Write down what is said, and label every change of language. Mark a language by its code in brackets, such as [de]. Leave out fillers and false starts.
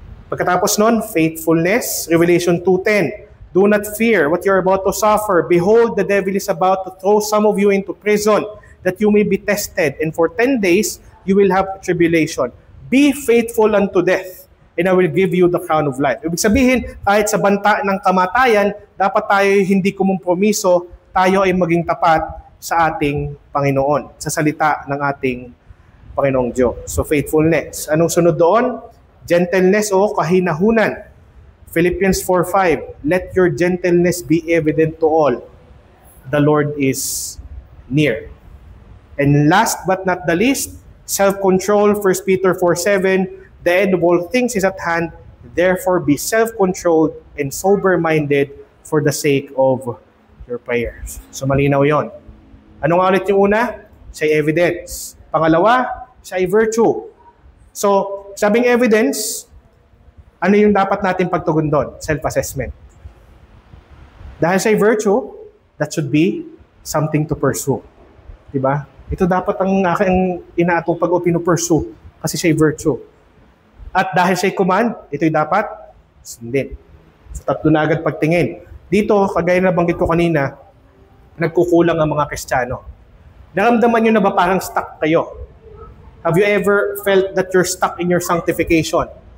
[en] Pagkatapos nun, faithfulness, Revelation 2:10. Do not fear what you are about to suffer. Behold, the devil is about to throw some of you into prison, that you may be tested, and for 10 days you will have tribulation. Be faithful unto death, and I will give you the crown of life. [tl] Ibig sabihin, kahit sa banta ng kamatayan, dapat tayo hindi kumompromiso, tayo ay maging tapat sa ating Panginoon, sa salita ng ating Panginoong Diyos. So faithfulness. Anong sunod doon? Gentleness o kahinahunan. [en] Philippians 4:5. Let your gentleness be evident to all. The Lord is near. And last but not the least, self-control. 1 Peter 4:7. The end of all things is at hand. Therefore be self-controlled and sober-minded for the sake of your prayers. [tl] So malinaw yon. Ano nga ulit yung una? Siya evidence. Pangalawa, siya ay virtue. So, sabing evidence, ano yung dapat natin pagtugon doon? Self-assessment. Dahil siya ay virtue, [en] that should be something to pursue. [tl] Diba? Ito dapat ang aking inaatupag o pinupursue kasi siya ay virtue. At dahil siya ay command, ito'y dapat sundin. So, tatlo na agad pagtingin. Dito, kagaya na banggit ko kanina, nagkukulang ang mga Kristiyano. Naramdaman nyo na ba parang stuck kayo? [en] Have you ever felt that you're stuck in your sanctification?